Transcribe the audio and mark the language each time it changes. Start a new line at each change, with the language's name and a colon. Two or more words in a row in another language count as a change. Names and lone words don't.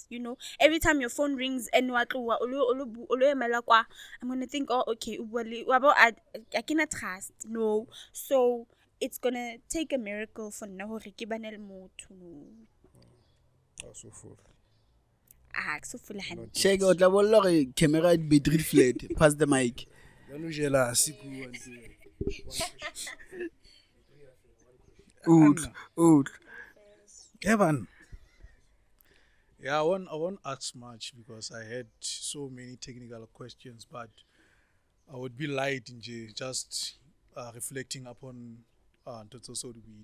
English: You know, every time your phone rings and I'm going to think, oh, okay, I cannot trust. No. So it's going to take a miracle for now. So full. So full hand.
Tswana: Shege o tla bolla gore camera e
English: battery flat. Pass the mic. Old. Evan. Yeah, I won't ask much because I had so many technical questions, but I would be light in just reflecting upon Toto Sodubile.